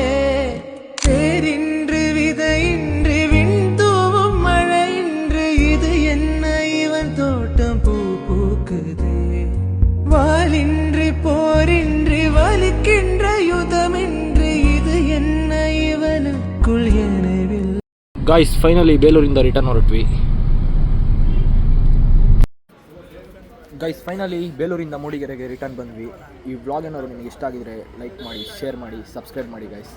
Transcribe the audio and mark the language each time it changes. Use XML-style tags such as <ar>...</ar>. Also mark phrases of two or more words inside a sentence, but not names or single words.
<ta>பேரின்று விதையின்றி விண் தூவும் மழையின்று இது என்ன இவன் தோட்டம் பூ பூக்குதே. வாளின்றி போரின்றி வலிக்கின்ற யுதமின்றி இது என்ன இவனுக்குள் எனவில்.</ta> <kn>ಗಾಯ್ಸ್, ಫೈನಲಿ ಬೇಲೂರಿಂದ ರಿಟರ್ನ್ ಹೊರಟ್ವಿ. ಗೈಸ್, ಫೈನಲಿ ಬೇಲೂರಿಂದ ಮೂಡಿಗೆರೆಗೆ ರಿಟರ್ನ್ ಬಂದ್ವಿ. ಈ ವ್ಲಾಗ್ ಏನಾದ್ರು ನಿಮಗೆ ಇಷ್ಟ ಆಗಿದ್ರೆ ಲೈಕ್ ಮಾಡಿ, ಶೇರ್ ಮಾಡಿ, ಸಬ್ಸ್ಕ್ರೈಬ್ ಮಾಡಿ ಗೈಸ್.</kn>